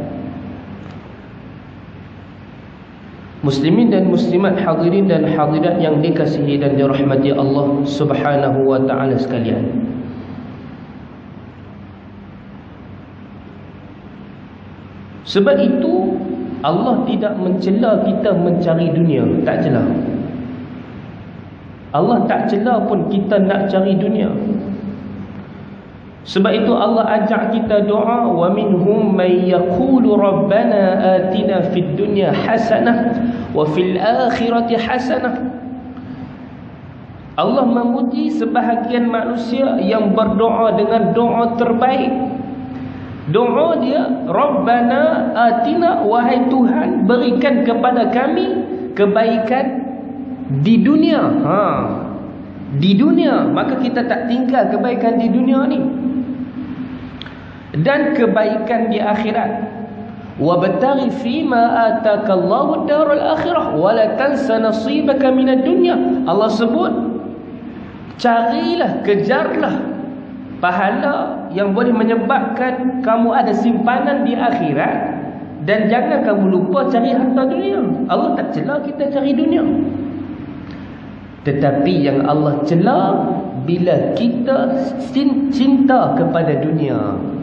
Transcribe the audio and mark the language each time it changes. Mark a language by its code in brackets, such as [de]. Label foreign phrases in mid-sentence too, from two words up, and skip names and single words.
[ms] Muslimin dan muslimat, hadirin dan hadirat yang dikasihi dan dirahmati Allah [ar] سبحانه وتعالى [ms] sekalian, sebab itu Allah tidak mencela kita mencari dunia. Tak cela. Allah tak cela pun kita nak cari dunia. Sebab itu Allah ajak kita doa, [ar] ومنهم من يقول ربنا آتنا في الدنيا حسنة وفي الآخرة حسنة. [ms] Allah memuji sebahagian manusia yang berdoa dengan doa terbaik. Doa dia, [ar] ربنا آتنا, [ms] wahai Tuhan, berikan kepada kami kebaikan di dunia. Di dunia, maka kita tak tinggal kebaikan di dunia ni, dan kebaikan di akhirat. [ar] وابتغ فيما آتاك الله الدار الآخرة ولا تنس نصيبك من الدنيا. [ms] Allah sebut, carilah, kejarlah pahala yang boleh menyebabkan kamu ada simpanan di akhirat, dan jangan kamu lupa cari harta dunia. Allah tak cela kita cari dunia, tetapi yang Allah cela bila kita cinta kepada dunia.